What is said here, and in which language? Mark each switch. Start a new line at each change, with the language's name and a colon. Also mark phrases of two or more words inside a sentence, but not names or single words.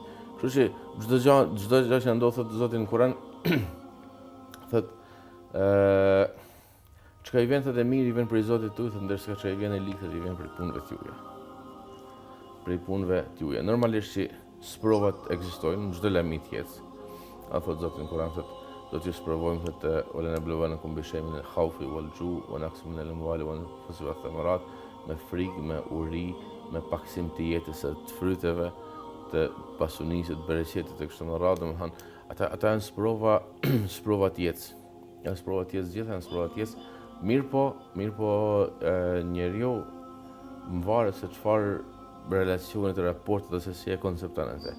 Albanian: Kështu që çdo gjë që ndodh thot Zoti në Kur'an thot çka i vjen thot e mirë i vjen prej Zotit tuaj, thot ndërsa çka i vjen e ligë i vjen prej punëve tuaja. Prej punëve tuaja. Normalisht që sprovat ekzistojnë në çdo lamit jetë. A thot Zoti në Kur'an thot do t'ju sprovojmë këtë
Arabic: وَلَنَبْلُوَنَّكُمْ بِشَيْءٍ مِنَ الْخَوْفِ وَالْجُوعِ وَنَقْصٍ مِنَ الْأَمْوَالِ وَالْأَنْفُسِ وَالثَّمَرَاتِ,
Albanian: me frikë, me uri, me paksim të jetës së të fryteve, të pasunisë, të bereqetit të kështu me radhë, domethënë ata janë sprova të jetës. Janë sprova të jetës gjithë, janë sprova të jetës. Mirë po njeriu mvaret se çfarë relacione të raportit ose si e koncepton atë.